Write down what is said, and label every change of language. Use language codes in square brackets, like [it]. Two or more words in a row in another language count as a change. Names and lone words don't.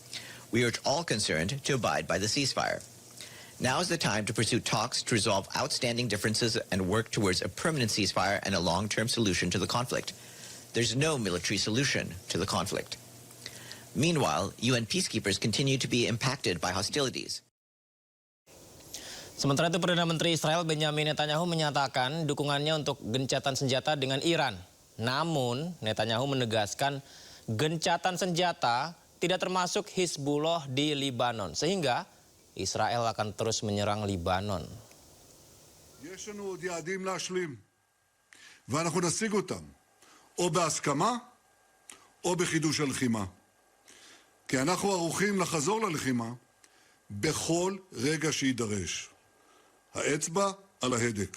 [en] We urge all concerned to abide by the ceasefire. Now is the time to pursue talks to resolve outstanding differences and work towards a permanent ceasefire and a long-term solution to the conflict. There's no military solution to the conflict. Meanwhile, UN peacekeepers continue to be impacted by hostilities. [id] Sementara itu, Perdana Menteri Israel Benjamin Netanyahu menyatakan dukungannya untuk gencatan senjata dengan Iran. Namun, Netanyahu menegaskan gencatan senjata tidak termasuk Hizbullah di Libanon, sehingga Israel akan terus menyerang Libanon. [he] יש לנו עוד יעדים להשלים, ואנחנו נשיג אותם, או בהסכמה, או בחידוש הלחימה. כי אנחנו ערוכים לחזור ללחימה בכל רגע שידרש. האצבע על ההדק.